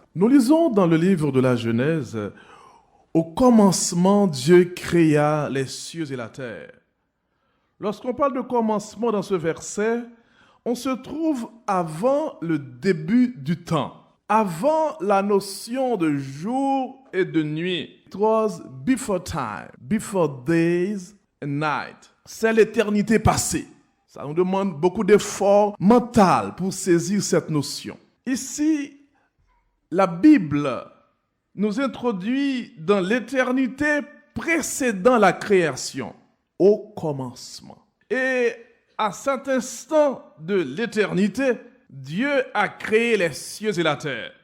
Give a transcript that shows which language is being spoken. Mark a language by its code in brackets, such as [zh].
[fr] Nous lisons dans le livre de la Genèse, au commencement, Dieu créa les cieux et la terre. Lorsqu'on parle de commencement dans ce verset, on se trouve avant le début du temps, avant la notion de jour et de nuit. [en] It was before time, before days and night. [fr] C'est l'éternité passée. Ça nous demande beaucoup d'efforts mentaux pour saisir cette notion. Ici, la Bible nous introduit dans l'éternité précédant la création, au commencement. Et à cet instant de l'éternité, Dieu a créé les cieux et la terre.